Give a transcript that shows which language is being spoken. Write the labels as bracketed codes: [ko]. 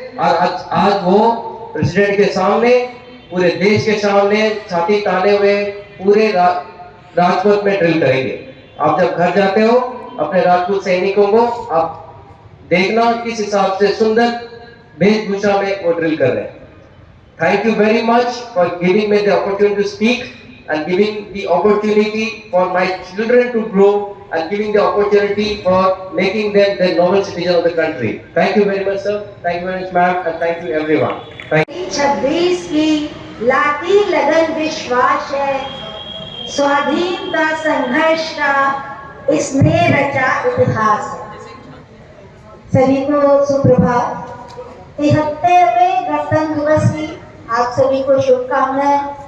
[hi] और आज वो प्रेसिडेंट के सामने, पूरे देश के सामने छाती ताने हुए पूरे राजपथ में ड्रिल करेंगे। आप जब घर जाते हो अपने राजपूत सैनिकों को आप देखना किस हिसाब से सुंदर वेशभूषा में वो ड्रिल कर रहे हैं। [en] Thank you very much for giving me the opportunity to speak and giving the opportunity for my children to grow and giving the opportunity for making them the noble citizen of the country. Thank you very much, sir. Thank you very much, ma'am, and thank you everyone. Thank you. [hi] 26 की लाती लगन विश्वास है, स्वाधीनता संघर्ष का इसने रचा इतिहास है। सभी को सुप्रभात। 73वें गणतंत्र दिवस की आप सभी को शुभकामनाएं।